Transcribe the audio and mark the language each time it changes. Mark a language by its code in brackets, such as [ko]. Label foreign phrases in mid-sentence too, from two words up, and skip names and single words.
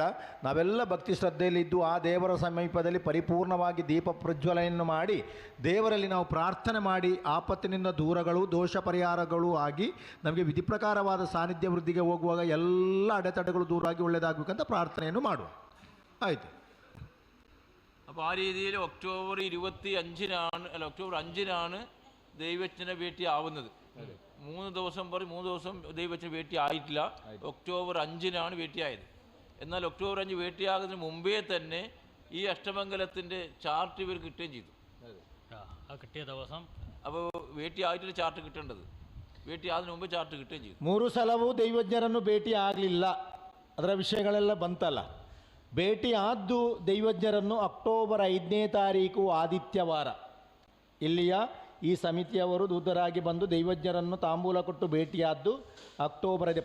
[kn] ನಾವೆಲ್ಲ ಭಕ್ತಿ ಶ್ರದ್ಧೆಯಲ್ಲಿದ್ದು ಆ ದೇವರ ಸಮೀಪದಲ್ಲಿ ಪರಿಪೂರ್ಣವಾಗಿ ದೀಪ ಪ್ರಜ್ವಲನೆಯನ್ನು ಮಾಡಿ ದೇವರಲ್ಲಿ ನಾವು ಪ್ರಾರ್ಥನೆ ಮಾಡಿ ಆಪತ್ತಿನಿಂದ ದೂರಗಳು, ದೋಷ ಪರಿಹಾರಗಳು ಆಗಿ ನಮಗೆ ವಿಧಿಪ್ರಕಾರವಾದ ಸಾನ್ನಿಧ್ಯ ವೃದ್ಧಿಗೆ ಹೋಗುವಾಗ ಎಲ್ಲ ಅಡೆತಡೆಗಳು ದೂರಾಗಿ ಒಳ್ಳೆಯದಾಗಬೇಕಂತ ಪ್ರಾರ್ಥನೆಯನ್ನು ಮಾಡುವ. ಆಯಿತು. [ml] അപ്പോൾ ആ രീതിയിൽ ഒക്ടോബർ 5-നാണ് ദൈവജ്ഞനെ ഭേട്ടി ആവുന്നത്. 3 ദിവസം 3 ദിവസം ദൈവജ്ഞന് ഭേട്ടി ആയിട്ടില്ല. ഒക്ടോബർ 5-നാണ് ഭേട്ടിയായത്. എന്നാൽ ഒക്ടോബർ 5 ഭേട്ടിയാകുന്നതിന് മുമ്പേ തന്നെ ഈ അഷ്ടമംഗലത്തിൻ്റെ ചാർട്ട് ഇവർ കിട്ടുകയും ചെയ്തു. കിട്ടിയ ദിവസം അപ്പോൾ ಭೇಟಿ ആയിട്ടൊരു ചാർട്ട് കിട്ടേണ്ടത്, [kn] ಭೇಟಿ ಆದ [ml] മുമ്പ് ചാർട്ട് കിട്ടുകയും ചെയ്തു. [kn] 3 ಸಲವೂ ದೈವಜ್ಞರನ್ನು ಭೇಟಿ ಆಗಲಿಲ್ಲ, ಅದರ ವಿಷಯಗಳೆಲ್ಲ ಬಂತಲ್ಲ. ಭೇಟಿ ಆದ್ದು ದೈವಜ್ಞರನ್ನು ಅಕ್ಟೋಬರ್ 5ನೇ ತಾರೀಕು ಆದಿತ್ಯವಾರ ಇಲ್ಲಿಯ ಈ ಸಮಿತಿಯವರು ದೂತರಾಗಿ ಬಂದು ದೈವಜ್ಞರನ್ನು ತಾಂಬೂಲ ಕೊಟ್ಟು ಭೇಟಿಯಾದ್ದು ಅಕ್ಟೋಬರ್ 5.